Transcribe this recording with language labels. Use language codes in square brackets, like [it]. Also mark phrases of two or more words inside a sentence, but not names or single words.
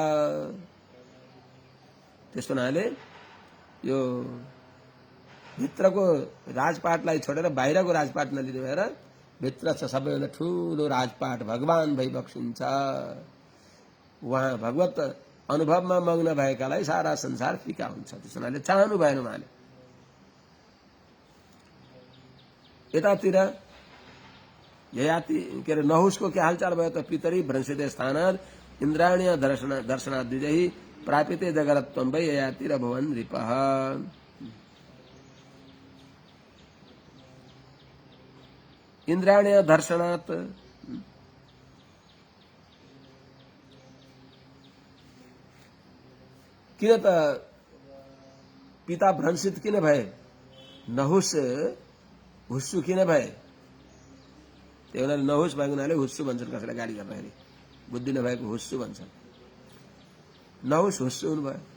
[ne] त्यस्तो हुनाले यो भित्रको राजपाटलाई छोडेर बाहिरको राजपाट नलिने भएर भित्र छ सबैभन्दा ठूलो राजपाट भगवान भई बक्सिन्छ उहाँ भगवत अनुभवमा मग्न भएकालाई सारा संसार फिका हुन्छ त्यस हुनाले चाहनु भएन उहाँले यतातिर ययाति के अरे नहुषको के हालचाल भयो त [sa] पितरी भ्रंसिते स्थानात् इन्द्राणीय दर्शनात् द्विजैः प्रापिते जगरत्वं वै ययातिरभवन् नृपः इन्द्राणीय दर्शनात् [ne] किन त पिता भ्रंसित किन भए नहुष हुस्सु किन भए त्यही हुनाले नहुष भएको हुनाले हुस्सु भन्छन् कसैलाई गाली गर्दाखेरि बुद्धि नभएको हुस्सु भन्छन् नहुष हुस्सु हुनुभयो